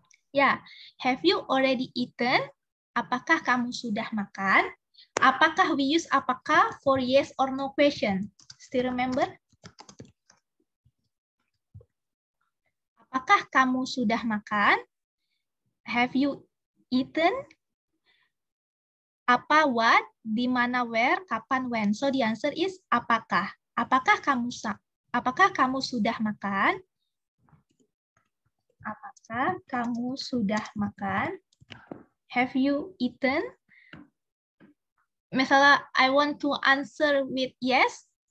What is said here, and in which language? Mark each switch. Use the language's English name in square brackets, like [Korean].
[English] Ya, have you already eaten? [Indonesian] Apakah kamu sudah makan? [English] Apakah we use apakah for yes or no question? Still remember? [Indonesian] Apakah kamu sudah makan? [English] Have you eaten? Apa what? Di mana where? Kapan when? So the answer is apakah. [Indonesian] Apakah kamu sudah makan? Apakah kamu sudah makan? [English] Have you eaten? [Indonesian] Misalnya, [English] I want to answer with yes.